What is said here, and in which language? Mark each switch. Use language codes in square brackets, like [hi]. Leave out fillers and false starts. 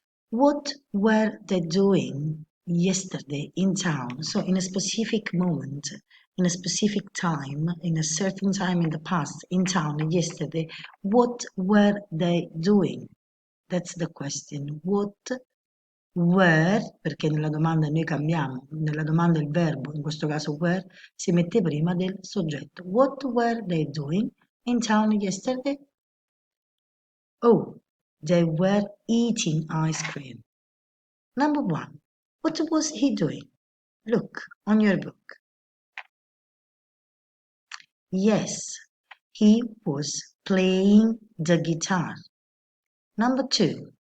[en] What were they doing yesterday in town? So in a specific moment, in a specific time, in a certain time in the past, in town, yesterday, what were they doing? That's the question. What were, [it] perché nella domanda noi cambiamo, nella domanda il verbo, in questo caso were, si mette prima del soggetto. [en] What were they doing in town yesterday? Oh, they were eating ice cream. Number 1. What was he doing? Look on your book. Yes, he was playing the guitar. Number 2.